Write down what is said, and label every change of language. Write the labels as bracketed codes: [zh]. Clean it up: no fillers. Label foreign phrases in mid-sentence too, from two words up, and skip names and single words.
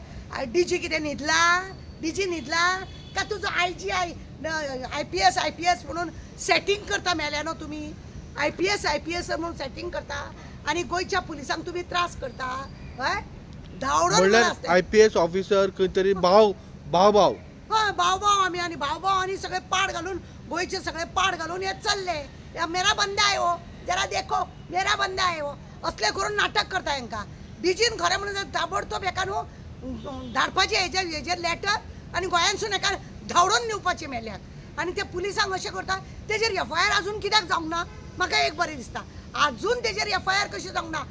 [kok] DG कितें न्हिदला? DG न्हिदला का तुजो IPS म्हणून सेटिंग करता मेल्या न्हू तुमी. IPS म्हणून सेटिंग करता आनी गोंयच्या पुलिसांक तुमी त्रास करता. हय धांवडोन IPS ऑफिसर खंय तरी भाव आमी आनी भाव आनी सगळे पाड घालून गोंयचे सगळे पाड घालून हे चल्ले. [hi] मेरा बंदा आहे हो, जरा देखो मेरा बंदा आहे हो [kok] असले करून नाटक करता हांकां. DGन खरें म्हणून ताबडतोब हेका न्हू धाडपाचें हेजेर लेटर आनी गोंयांतसून हेका धांवडोन दिवपाचें मेल्याक. आनी ते पुलिसांक अशें करता तेजेर FIR आजून कित्याक जावंक ना म्हाका एक बरें दिसता. आजून तेजेर FIR कशें जावंक ना?